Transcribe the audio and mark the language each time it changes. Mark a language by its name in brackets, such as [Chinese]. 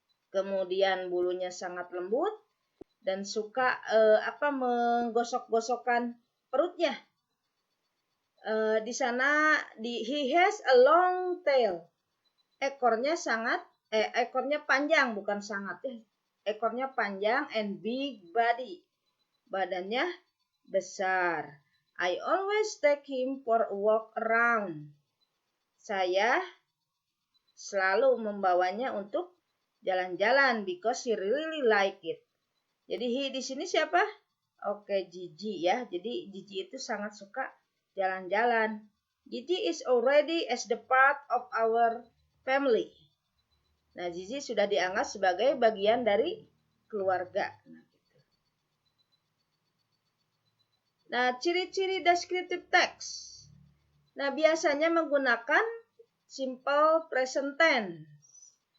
[Indonesian] Kemudian bulunya sangat lembut dan suka menggosok-gosokkan perutnya. Di sana [English] he has a long tail. [Indonesian] Ekornya panjang bukan sangat ya. Ekornya panjang [English] and big body. [Indonesian] Badannya besar. [English] I always take him for a walk around. [Indonesian] Saya selalu membawanya untuk jalan-jalan [English] because he really like it. [Indonesian] Jadi he di sini siapa? Oke, Gigi ya. Jadi Gigi itu sangat suka jalan-jalan. [English] Gigi is already as the part of our family. [Indonesian] Nah, Gigi sudah dianggap sebagai bagian dari keluarga. Nah, ciri-ciri descriptive text. Nah, biasanya menggunakan simple present tense.